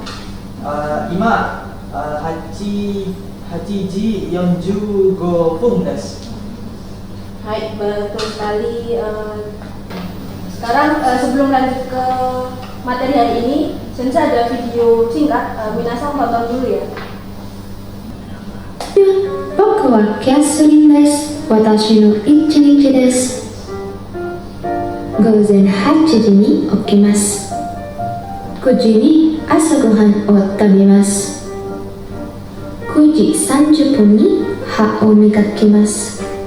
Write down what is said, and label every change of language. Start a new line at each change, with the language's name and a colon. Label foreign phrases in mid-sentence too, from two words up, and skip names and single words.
Japanese: 今、八時四十五分です.
Indonesian: Hai, betul sekali. Sekarang sebelum lanjut ke materi hari ini, Sensei ada video singkat. Minasang tonton dulu ya.
Japanese: 僕はキャスリンです。私の一日です。午前8時に起きます。9時に朝ごはんを食べます。9時30分に歯を磨きます。